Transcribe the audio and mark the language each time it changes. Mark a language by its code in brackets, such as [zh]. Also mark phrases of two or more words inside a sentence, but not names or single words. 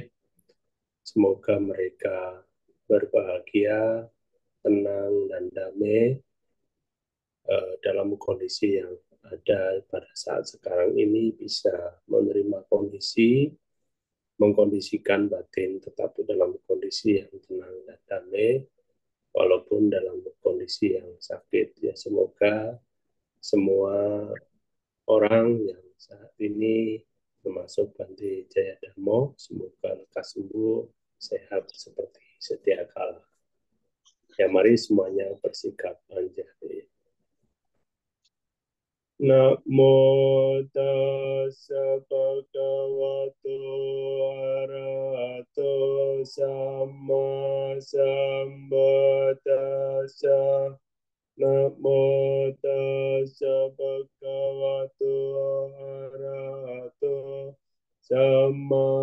[id] Semoga mereka berbahagia, tenang, dan damai dalam kondisi yang ada pada saat sekarang ini, bisa menerima kondisi, mengkondisikan batin tetap dalam kondisi yang tenang dan damai, walaupun dalam kondisi yang sakit. Ya, semoga semua orang yang saat ini, termasuk Bante Jayadharma, semoga lekas sembuh, sehat seperti sedia kala. Ya, mari semuanya bersikap anjali. [pi] Namo tassa bhagavato arahato samma sambuddhassa. tassa Namo tassa bhagavato arahato Sama